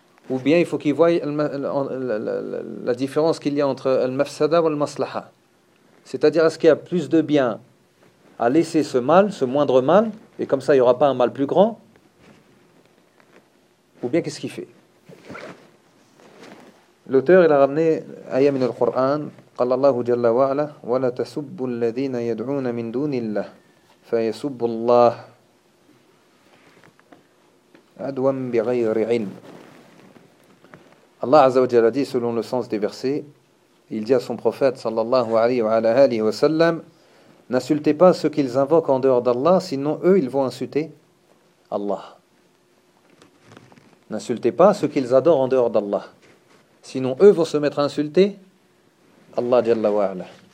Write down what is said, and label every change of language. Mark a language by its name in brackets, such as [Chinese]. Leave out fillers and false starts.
[French] Ou bien il faut qu'il voie la différence qu'il y a entre le mafsada et le maslaha. C'est-à-dire, est-ce qu'il y a plus de bien à laisser ce mal, ce moindre mal, et comme ça, il n'y aura pas un mal plus grand? Ou bien qu'est-ce qu'il fait? L'auteur, il a ramené [Arabic] Aya min al-Qur'an. قال الله جل وعلا ولا تسبوا الذين يدعون من دون الله فيسبوا الله عدوا بغير علم. [French] الله عز وجل dit, selon le sens des versets, il dit à son prophète sallallahu alayhi wa sallam, n'insultez pas ceux qu'ils invoquent en dehors d'Allah, sinon eux ils vont insulter Allah. N'insultez pas ceux qu'ils adorent en dehors d'Allah, sinon eux vont se mettre à insulter Allah Jalla wa Ala.